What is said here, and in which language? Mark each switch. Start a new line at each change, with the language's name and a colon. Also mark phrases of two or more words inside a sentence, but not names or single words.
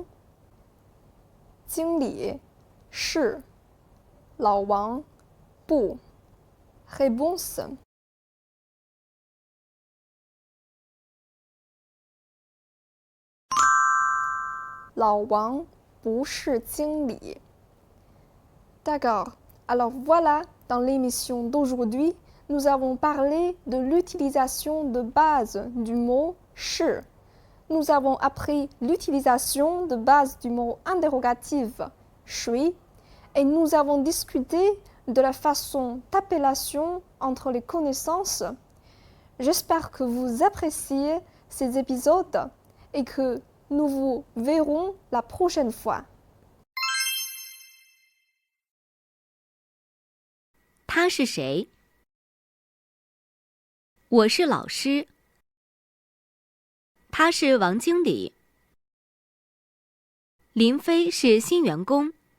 Chinese: 经理是老王不 Réponse. 老王不是经理。D'accord.
French: Alors voilà, dans l'émission d'aujourd'hui, nous avons parlé de l'utilisation de base du mot « shi ». Nous avons appris l'utilisation de base du mot interrogatif « suis » et nous avons discuté de la façon d'appellation entre les connaissances. J'espère que vous appréciez ces épisodes et que nous vous verrons la prochaine fois.
Chinese: 他是谁？我是老师。他是王经理。林飞是新员工。